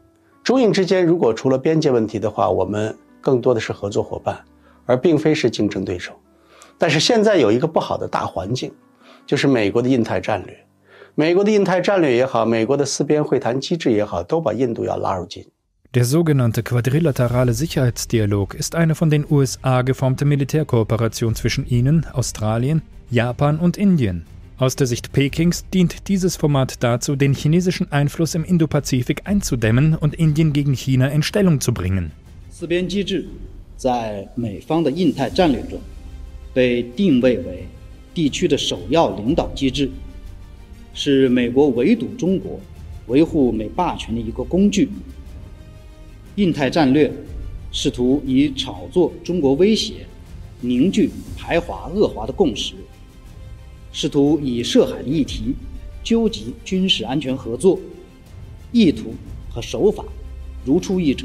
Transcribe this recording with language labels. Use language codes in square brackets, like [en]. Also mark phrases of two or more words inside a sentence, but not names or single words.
[zh] 中印之间如果除了边界问题的话，我们更多的是合作伙伴，而并非是竞争对手。但是现在有一个不好的大环境，就是美国的印太战略。美国的印太战略也好，美国的四边会谈机制也好，都把印度要拉入进。 [de] Der sogenannte quadrilaterale Sicherheitsdialog ist eine von den USA geformte Militärkooperation zwischen ihnen, Australien, Japan und Indien. Aus der Sicht Pekings dient dieses Format dazu, den chinesischen Einfluss im Indopazifik einzudämmen und Indien gegen China in Stellung zu bringen. [zh] 四边机制在美方的印太战略中被定位为地区的首要领导机制，是美国围堵中国、维护美霸权的一个工具。印太战略试图以炒作中国威胁，凝聚排华恶华的共识，试图以涉海的议题纠集军事安全合作，意图和手法如出一辙。